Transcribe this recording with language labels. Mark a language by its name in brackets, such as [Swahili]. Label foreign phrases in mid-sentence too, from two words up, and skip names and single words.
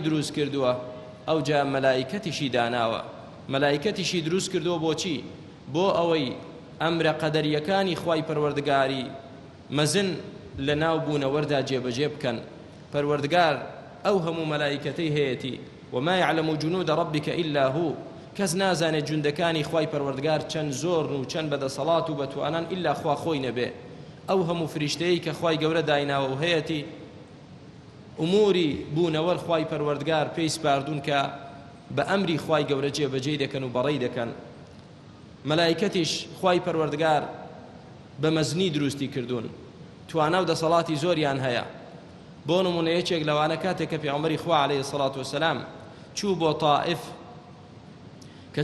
[Central Kurdish] دروست کردووە ئەو جا مەلائکەتیشی داناوە مەلائکەتیشی دروست کردووە بۆچی بۆ ئەوەی ئەمرە قەدەریەکانی خوای پەروەردگاری مەزن لە ناو بوونەوەردا جێبەجێ بکەن پەروەردگار ئەو هەموو مەلائکەتەی هەیەتی [Arabic] وما يعلم جنود ربك إلا هو [Central Kurdish] کەس نازانێت جوندەکانی خوای پەروەردگار چەند زۆر و چەند بەدەسەڵات و بەتوانان ئیلا خوا خۆی نەبێ ئەو هەموو فریشتەیە کە خوای گەورە دایناوە و هەیەتی ئوموری بوونەوەر خوای پەروەردگار پێی سپاردوون کە بە ئەمری خوای گەورە جێبەجێ دەکەن و بەڕێی دەکەن مەلائکەتیش خوای پەروەردگار بە مەزنی دروستی کردوون توانا و دەسەڵاتی زۆریان هەیە بۆ نمونە یەکێک لەوانە کاتێک کە پێغەمبەری خوا [Arabic] عەلەیهی سەڵات وەسەلام [Central Kurdish] چوو بۆ تائیف کە